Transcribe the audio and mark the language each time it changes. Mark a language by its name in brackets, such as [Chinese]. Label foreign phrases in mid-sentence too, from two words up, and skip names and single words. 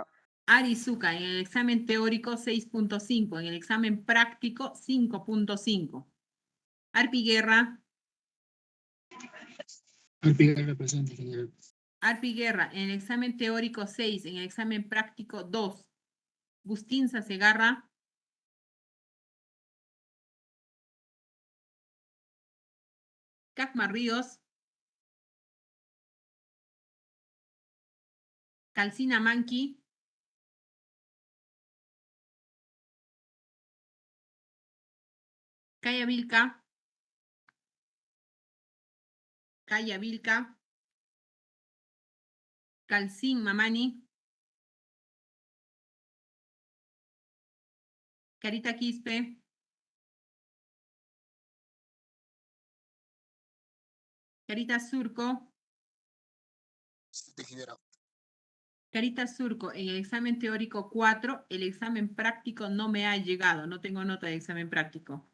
[Spanish] Arizuka, en el examen teórico 6.5, en el examen práctico 5.5. Arpi Guerra. Alpigar presente, ingeniera. Arpi Guerra, en el examen teórico 6, en el examen práctico 2. Bustín Segarra. Cacma Ríos. Calcina Manqui. Calla Vilca. Calla Vilca. Calcín Mamani. Carita Quispe. Carita Surco. Ingeniera. Carita Surco, en el examen teórico 4, el examen práctico no me ha llegado, no tengo nota de examen práctico.